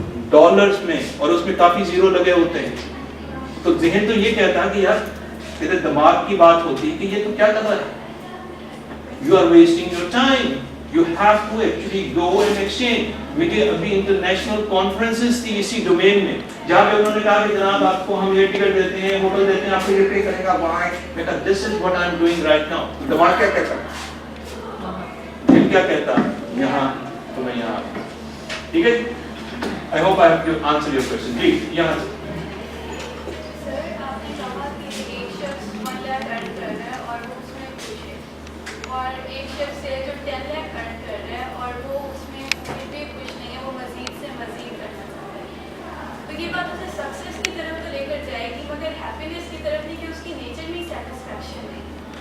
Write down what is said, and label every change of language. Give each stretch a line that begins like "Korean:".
Urdu: Dollars میں, اور اس میں کافی زیرو لگے ہوتے ہیں, تو ذہن تو یہ کہتا ہے کہ یار تیرے دماغ کی بات ہوتی کہ یہ تو کیا کر رہا ہے,
English: you are wasting your time, you have to actually go and exchange.
Urdu: مجھے ابھی انٹرنیشنل کانفرنسز تھی اسی ڈومین میں, جہاں پہ انہوں نے کہا کہ جناب آپ کو ہم یہ ٹکٹ دیتے ہیں, ہوٹل دیتے ہیں, آپ کو یہ پے کرے گا. وہاں میں کہا
English: this is what I am doing right now.
Urdu: دماغ کیا کہتا ہے, دل کیا کہتا یہاں تو میں یہاں. ٹھیک ہے,
English: I hope I have answered your question.
Urdu: جی یہاں سے. سر آپ نے کہا کہ ایک شخص 1 لاکھ ارن کر رہا ہے اور وہ اس میں خوش ہے, اور ایک شخص ہے جو 10 لاکھ ارن کر رہا ہے اور وہ اس میں پھر بھی خوش نہیں ہے, وہ مزید سے مزید کرنا چاہتا ہے. تو یہ بات اسے سکسیس کی طرف تو لے کر جائے گی, مگر ہیپینیس کی طرف نہیں, کہ اس کی نیچر میں سیٹسفیکشن نہیں.